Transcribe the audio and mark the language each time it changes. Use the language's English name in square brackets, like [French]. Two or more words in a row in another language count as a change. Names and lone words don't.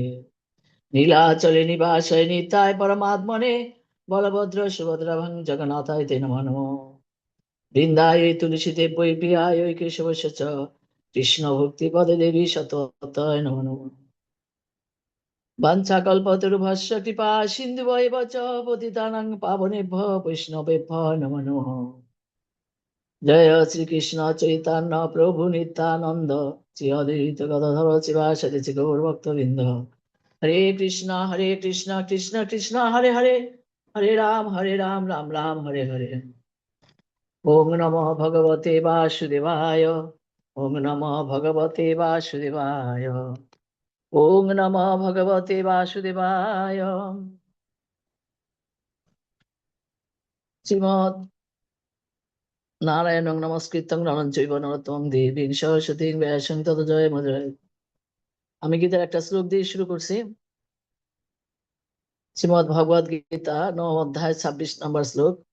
[Sanskrit] নীলাচলে নিবাসায় নিতায় পরমাত্মনে বলভদ্র সুভদ্রাভং জগন্নাথায় তে নমঃ নমঃ। বৃন্দায় তুলসী দেব্যৈ প্রিয়ায় কেশবস্য চ কৃষ্ণ ভক্তি পদে দেবী সততায় নমঃ নমঃ। বাঞ্ছাকল্পতরুভ্যশ্চ কৃপা সিন্ধুভৈব চ পতিতানাং পাবনেভ্যো বৈষ্ণবেভ্যো নমো নমঃ। জয় শ্রীকৃষ্ণ চৈতন্য প্রভু নিত্যানন্দ শ্রী অদ্বৈত গদাধর শিবাসাদি শ্রী গৌর ভক্তবৃন্দ। হরে কৃষ্ণ কৃষ্ণ কৃষ্ণ হরে হরে হরে রাম রাম রাম হরে হরে। ওম নমো ভগবতে বাসুদেবায় ওম নমো ভগবতে বাসুদেবায় ওম নমো ভগবতে বাসুদেবায়। শ্রীমৎ নারায়ণং নমস্কৃত্যং নরং চৈব নরোত্তমং দেবীং সরস্বতীং ব্যাসং ততো জয় মজয়। [Bangla] আমি গীতার একটা শ্লোক দিয়ে শুরু করছি। শ্রীমৎ ভগবদ গীতা 9 অধ্যায় 26 নম্বর শ্লোক।